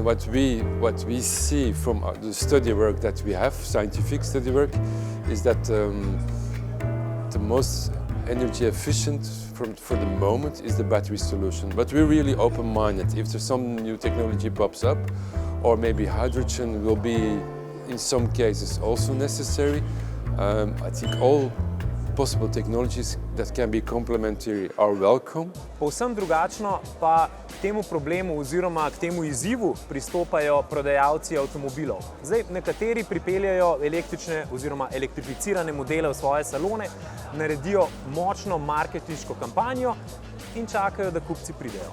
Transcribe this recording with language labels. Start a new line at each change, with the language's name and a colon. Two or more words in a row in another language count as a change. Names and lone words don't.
English: What we see from the study work that we have, scientific study work, is that the most energy efficient for the moment is the battery solution. But we're really open-minded. If there's some new technology pops up, or maybe hydrogen will be in some cases also necessary, I think all possible technologies that can be complementary are welcome.
Slovenian: Povsem drugačno pa k temu problemu oziroma k temu izzivu pristopajo prodajalci avtomobilov. Zdaj, nekateri pripeljajo električne oziroma elektrificirane modele v svoje salone, naredijo močno marketinško kampanjo in čakajo, da kupci pridejo.